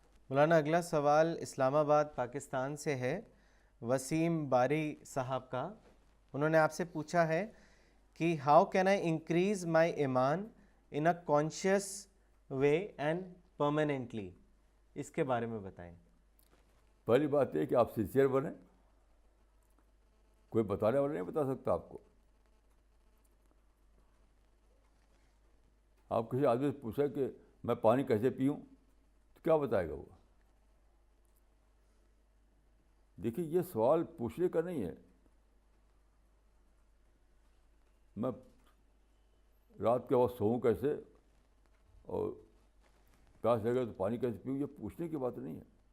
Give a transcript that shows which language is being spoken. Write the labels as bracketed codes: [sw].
[ur] مولانا اگلا سوال اسلام آباد پاکستان سے ہے، وسیم باری صاحب کا. انہوں نے آپ سے پوچھا ہے کہ [en] How can I increase my ایمان in a conscious way and permanently. [ur] اس کے بارے میں بتائیں. پہلی بات یہ کہ آپ سنسیئر بنیں. کوئی بتانے والا نہیں بتا سکتا آپ کو. آپ کسی آدمی سے پوچھیں کہ میں پانی کیسے پیوں تو کیا بتائے گا وہ؟ دیکھیے یہ سوال پوچھنے کا نہیں ہے. میں رات کے وقت سوؤں کیسے اور پیاس لگے تو پانی کیسے پیوں، یہ پوچھنے کی بات نہیں ہے.